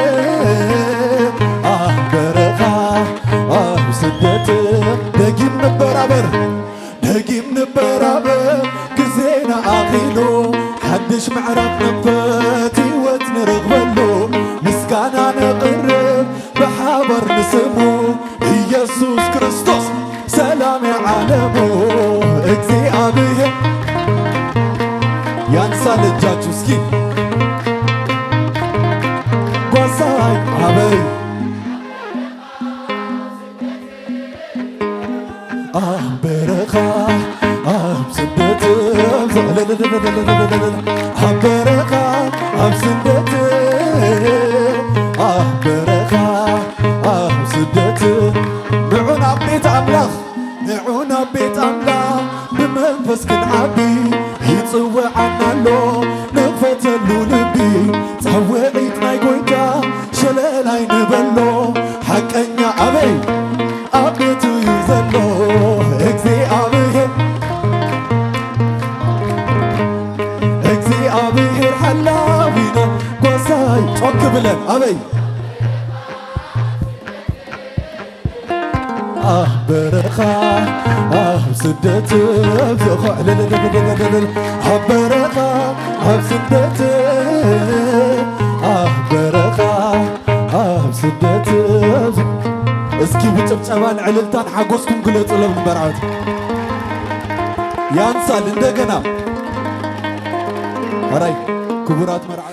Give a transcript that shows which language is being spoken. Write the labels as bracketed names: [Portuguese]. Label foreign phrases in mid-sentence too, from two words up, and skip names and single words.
[Tigrinya] ኣብ በረኻ ኣብ ስደት ደጊም ንበራበር ደጊም ንበራበር ግዜና ኣኺሉ ሓድሽ ምዕራፍ ንክፈት ህይወት ንረኽበሉ ምስጋና ነቕርብ ብሓባር ንስሙ ኢየሱስ ክርስቶስ ሰላም የዓለሙ እግዚአብሔር [Amharic] ያንሳል እጃችሁ እስኪ [Tigrinya] ጓሳይ አበይ ኣብ በረኻ ኣብ ስደት ኣብ በረኻ ኣብ ስደት ኣብ በረኻ ኣብ ስደት ንዑን ኣብ ቤት ኣምላኽ ንዑን ኣብ ቤት ኣምላኽ ብመንፈስ ክንዓቢ ይጽውዓናሎ ንኽፈተሉ ልቢ ጸውዒት ናይ ጎይታ ሸለላይ ንበሎ ሓቀኛ ኣበይ ኣብ ቤቱ እዩ ዘሎ እግዚአብሔር እግዚአብሔር ሓላዊና ጓሳይ [Amharic] ጮክ ብለን [Tigrinya] ኣበይ ኣብ በረኻ ኣብ ስደት ኣብ በረኻ ኣብ ስደት ኣብ በረኻ ኣብ ስደት እስኪ ብጭብጨባን ዕልልታን ሓጎስኩም ግለጹሎም በርዓት [Amharic] ያንሳል እንደገና [Tigrinya] ኣራይ ክቡራት መርዓት